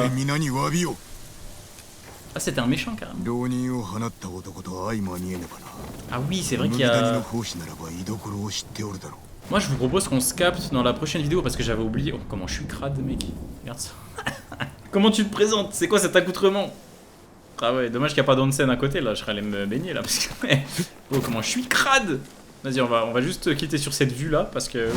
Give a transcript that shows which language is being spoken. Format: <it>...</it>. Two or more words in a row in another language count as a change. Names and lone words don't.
<ja>皆に詫びを</ja> <fr>Ah, c'était un méchant carrément.</fr> <ja>浪人を放った男と相まみえねばな</ja> <fr>Ah oui, c'est vrai qu'il y</fr> <ja>麦谷の</ja> <fr>a...</fr> <ja>講師ならば居所を知っておるだろう</ja> <fr>Moi je vous propose qu'on se capte dans la prochaine vidéo parce que j'avais oublié... Oh, comment je suis crade mec. Regarde ça. Comment tu te présentes? C'est quoi cet accoutrement? Ah ouais, dommage qu'il n'y a pas d'onsen à côté là, je serais allé me baigner là parce que... Oh, comment je suis crade! Vas-y, on va juste quitter sur cette vue là parce que...</fr>